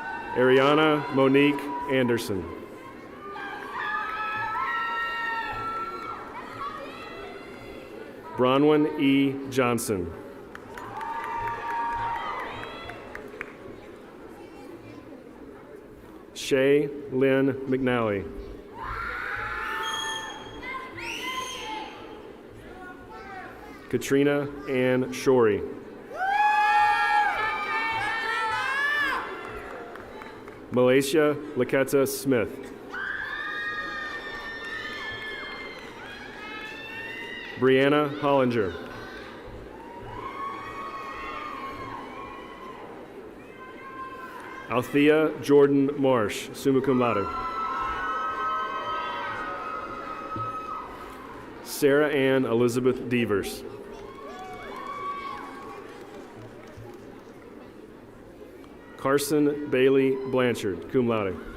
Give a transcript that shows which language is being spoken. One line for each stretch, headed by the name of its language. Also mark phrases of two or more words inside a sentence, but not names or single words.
English: Ariana Monique Anderson. Bronwyn E. Johnson. Shay Lynn McNally. Katrina Ann Shorey. Malaysia Laketa Smith. Brianna Hollinger. Althea Jordan Marsh,
Latin: summa cum laude.
English: Sarah Ann Elizabeth Devers. Carson Bailey Blanchard,
Latin: cum laude.